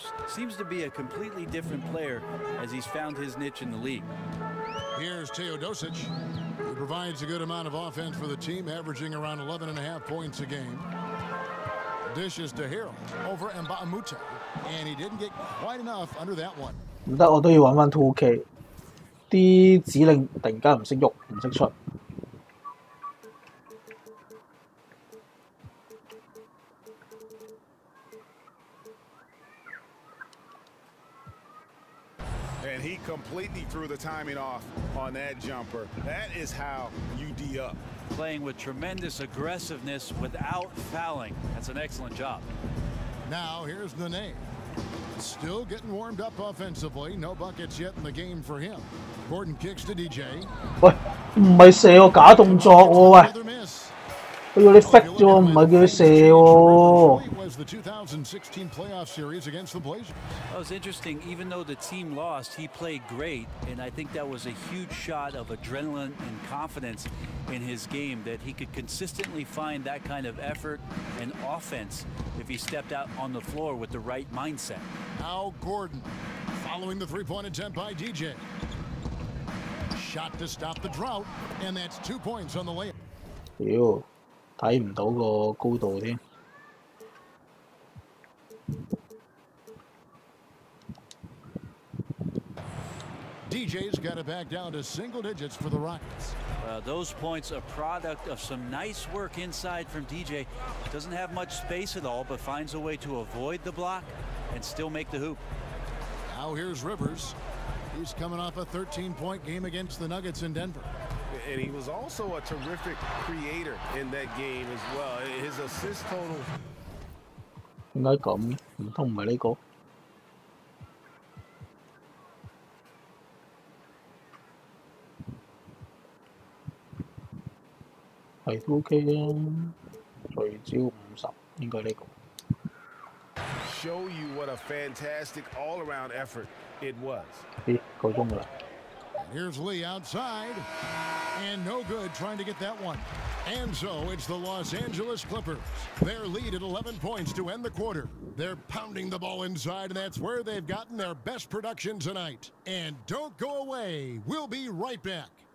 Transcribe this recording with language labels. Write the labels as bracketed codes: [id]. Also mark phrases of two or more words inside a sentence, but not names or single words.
[en] Seems to be a completely different player as he's found his niche in the league. Here's Teodosic. He provides a good amount of offense for the team, averaging around 11.5 points a game. Dishes to Harrell over Mbamute, and he didn't get quite enough under that one. [yue] 唔得，我都要揾翻 2K。啲指令突然間唔識喐，唔識出。 [en] And he completely threw the timing off on that jumper. That is how you D up. Playing with tremendous aggressiveness without fouling. That's an excellent job. Now here's the name. Still getting warmed up offensively. No buckets yet in the game for him. Gordon kicks to DJ. [yue] 喂，唔係射喎，假動作喎，喂！佢要你 fake 啫喎，唔係叫佢射喎。 [en] Was the 2016 playoff series against the Blazers. That was interesting. Even though the team lost, he played great, and I think that was a huge shot of adrenaline and confidence in his game, that he could consistently find that kind of effort and offense if he stepped out on the floor with the right mindset. Now Gordon following the three-point attempt by DJ. Shot to stop the drought, and that's 2 points on the layup. [yue] 屌，睇唔到個高度添。 [en] DJ's got it back down to single digits for the Rockets. Those points a product of some nice work inside from DJ. Doesn't have much space at all, but finds a way to avoid the block and still make the hoop. Now here's Rivers. He's coming off a 13-point game against the Nuggets in Denver. And he was also a terrific creator in that game as well. His assist total. [yue] 點解咁？唔通唔係呢個？係都 OK 啊，聚焦50應該呢個。 [en] Show you what a fantastic all-around effort it was. [yue] 咦，夠鐘㗎啦。 [en] Here's Lee outside, and no good trying to get that one. And so it's the Los Angeles Clippers. Their lead at 11 points to end the quarter. They're pounding the ball inside, and that's where they've gotten their best production tonight. And don't go away. We'll be right back.